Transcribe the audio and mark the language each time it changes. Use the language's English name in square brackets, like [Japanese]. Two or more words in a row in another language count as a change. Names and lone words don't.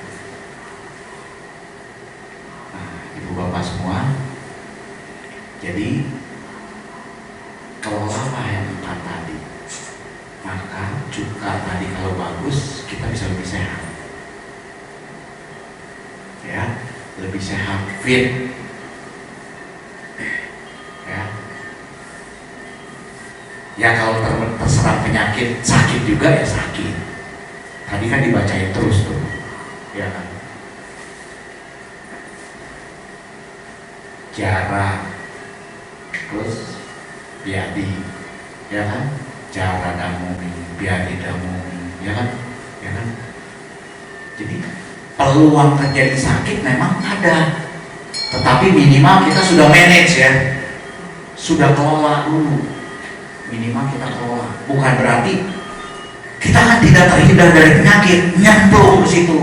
[Indonesian] Nah, ibu bapak semua, jadi kelolanya yang empat tadi, maka cuka tadi kalau bagus kita bisa lebih sehat, ya lebih sehat, fit, ya kalau terserang penyakit sakit juga ya sakit. Tadi kan dibacain terus tuh, ya kan? Jara, terus biadi, ya kan? [Pali] Jara damumi, biadi damumi, [Indonesian] ya kan? Ya kan? Jadi peluang terjadi sakit memang ada, tetapi minimal kita sudah manage ya, sudah kelola dulu. Minimal kita kelola. Bukan berarti kita kan tidak terhindar dari penyakit, nyemplung ke situ.